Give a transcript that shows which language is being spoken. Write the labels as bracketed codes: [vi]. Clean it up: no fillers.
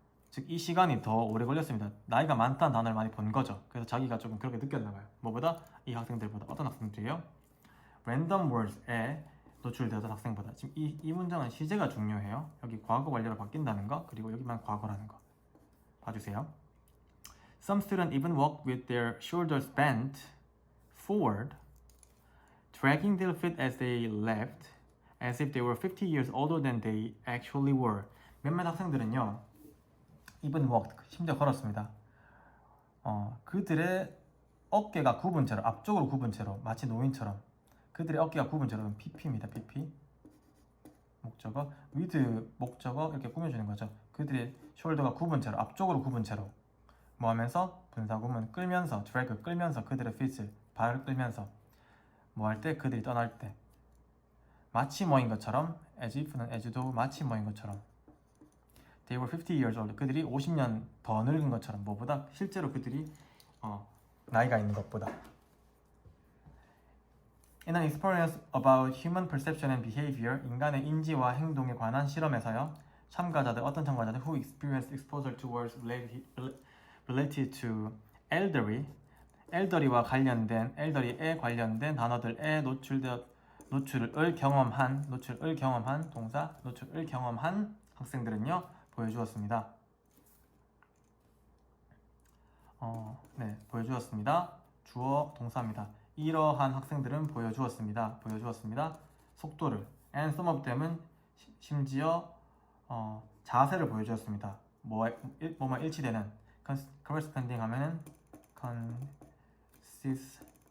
[ko] 즉 이 시간이 더 오래 걸렸습니다. 나이가 많다는 단어를 많이 본 거죠. 그래서 자기가 조금 그렇게 느꼈나 봐요. 뭐보다? 이 학생들보다. 어떤 학생들이에요? random words에 노출되었던 학생보다. 지금 이 문장은 시제가 중요해요. 여기 과거 완료로 바뀐다는 거, 그리고 여기만 과거라는 거 봐주세요. [en] Some students even walked with their shoulders bent forward, dragging their feet as they left, as if they were 50 years older than they actually were. [ko] 몇몇 학생들은요, [en] even walked, [ko] 심지어 걸었습니다. 그들의 어깨가 굽은 채로, 앞쪽으로 굽은 채로, 마치 노인처럼 그들의 어깨가 굽은 채로 PP입니다. PP. 목적어, with 목적어 이렇게 꾸며주는 거죠. 그들의 숄더가 굽은 채로, 앞쪽으로 굽은 채로 뭐 하면서 분사구문 끌면서, drag 끌면서, 그들의 feet 발을 끌면서 뭐 할 때, 그들이 떠날 때. 마치 뭐인 것처럼, as if는 as도 마치 뭐인 것처럼. [en] They were 50 years old. [ko] 그들이 50년 더 늙은 것처럼. 뭐보다? 실제로 그들이 나이가 있는 것보다. [en] In an experiment about human perception and behavior, [ko] 인간의 인지와 행동에 관한 실험에서요. 어떤 참가자들 [en] who experienced exposure to words related to [ko] elderly와 관련된, elderly에 관련된 단어들에 노출을 경험한 동사, 노출을 경험한 학생들은요, 보여주었습니다. 보여주었습니다. 주어 동사입니다. 이러한 학생들은 보여주었습니다. 속도를. [en] And some of them은 [ko] 심지어 자세를 보여주었습니다. 뭐만 일치되는. corresponding 하면은 consistent.